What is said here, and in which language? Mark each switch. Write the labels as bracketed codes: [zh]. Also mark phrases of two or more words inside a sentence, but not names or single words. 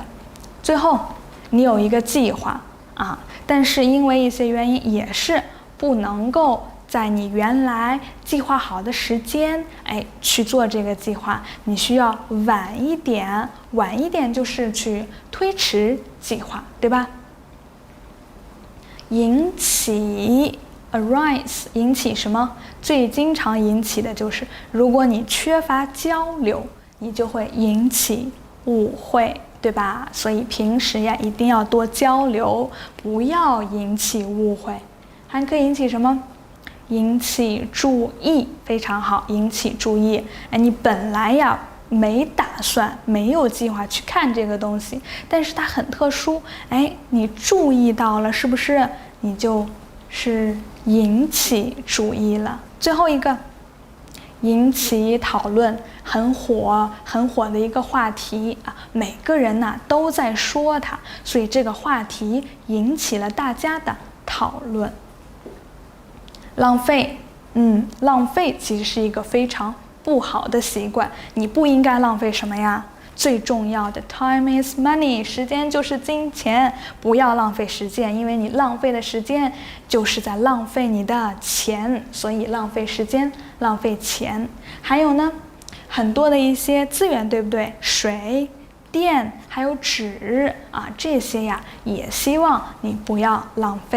[zh] 最後，你有一個計劃啊，但是因為一些原因也是不能夠在你原來計劃好的時間，去做這個計劃，你需要晚一点，晚一點就是去推遲計劃，對吧？引起 arise，引起什麼？最經常引起的就是，如果你缺乏交流，你就會引起誤會，對吧？所以平時呀，一定要多交流，不要引起誤會。還可以引起什麼？引起注意，非常好，引起注意。你本來呀沒打算、沒有計劃去看這個東西，但是它很特殊，你注意到了，是不是？你就是引起注意了。最後一個，引起討論，很火的一個話題啊，每個人呢都在說它，所以這個話題引起了大家的討論。浪費，浪費其實是一個非常不好的習慣，你不應該浪費什麼呀？最重要的 [en] time is money， [zh] 時間就是金錢，不要浪費時間，因為你浪費的時間就是在浪費你的錢，所以浪費時間，浪費錢。還有呢，很多的一些資源，對不對？水、電，還有紙啊，這些呀，也希望你不要浪費。